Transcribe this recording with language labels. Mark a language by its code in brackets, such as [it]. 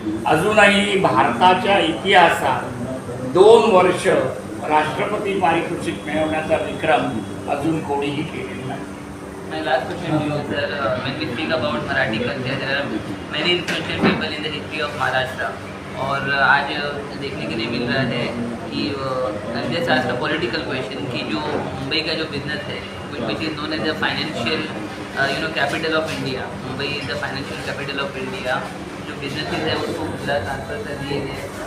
[mr] अजूनही भारताच्या इतिहासात 2 वर्ष राष्ट्रपती पारितोषिक मिळवण्याचा विक्रम अजून कोणीही केलेला नाही. [en] My last question to you, sir. When we speak about Marathi culture, there are many influential people in the history of Maharashtra. [hi] और आज देखने के लिए मिल रहा है कि जैसे आज का पॉलिटिकल क्वेश्चन कि जो मुंबई का जो बिजनेस है, [en] which is known as the financial capital of India, [hi] Mumbai is the financial capital of India, जो बिजनेसेस है उसको खुला ट्रांसफर कर दिए गए.